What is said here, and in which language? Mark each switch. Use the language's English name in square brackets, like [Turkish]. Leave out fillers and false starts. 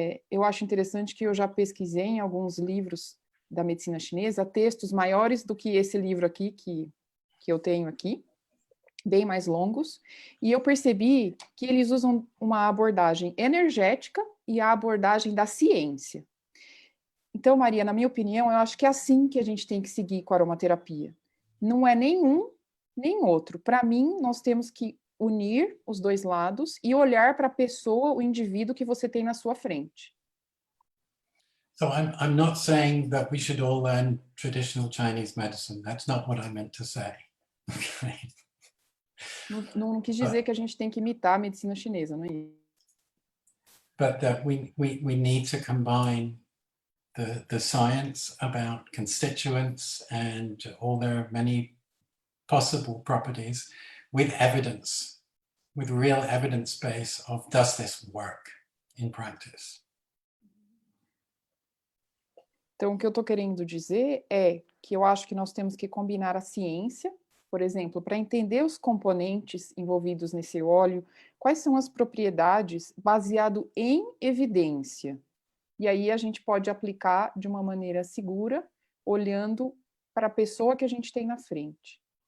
[Portuguese] Eu acho interessante que eu já pesquisei em alguns livros da medicina chinesa, textos maiores do que esse livro aqui, que eu tenho aqui, bem mais longos, e eu percebi que eles usam uma abordagem energética e a abordagem da ciência. Então, Maria, na minha opinião, eu acho que é assim que a gente tem que seguir com a aromaterapia. Não é nenhum nem outro. Para mim, nós temos que unir os dois lados e olhar para a pessoa, o indivíduo que você tem na sua frente. [English] So I'm not saying that we should all learn traditional Chinese medicine. That's not what I meant to say. Okay. [Portuguese] Não quis dizer que a gente tem que imitar a medicina chinesa, não é isso? [English] but that we need to combine the science about constituents and all their many possible properties with evidence, with real evidence base of does this work in practice. [Portuguese] Então, o que eu estou querendo dizer é que eu acho que nós temos que combinar a ciência, por exemplo, para entender os componentes envolvidos nesse óleo, quais são as propriedades baseado em evidência. E aí a gente pode aplicar de uma maneira segura, olhando para a pessoa que a gente tem na frente.